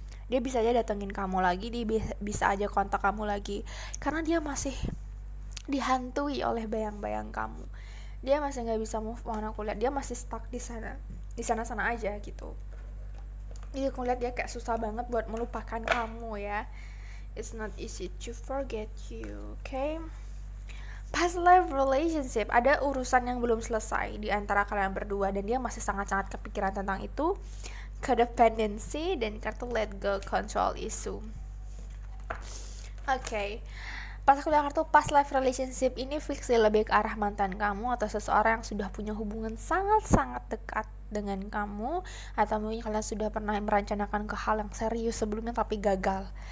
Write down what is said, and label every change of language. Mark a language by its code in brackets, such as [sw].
[id] Dia bisa aja datengin kamu lagi, dia bisa aja kontak kamu lagi, karena dia masih dihantui oleh bayang-bayang kamu. Dia masih nggak bisa move on, aku lihat dia masih stuck di sana aja gitu. Jadi aku lihat dia kayak susah banget buat melupakan kamu ya. [en] It's not easy to forget you, okay? [id] Past life relationship, ada urusan yang belum selesai di antara kalian berdua dan dia masih sangat-sangat kepikiran tentang itu. Codependency dan kartu let go control issue. Okay. Pas aku lihat kartu past life relationship ini fix lebih ke arah mantan kamu atau seseorang yang sudah punya hubungan sangat-sangat dekat dengan kamu, atau mungkin kalian sudah pernah merencanakan ke hal yang serius sebelumnya tapi gagal.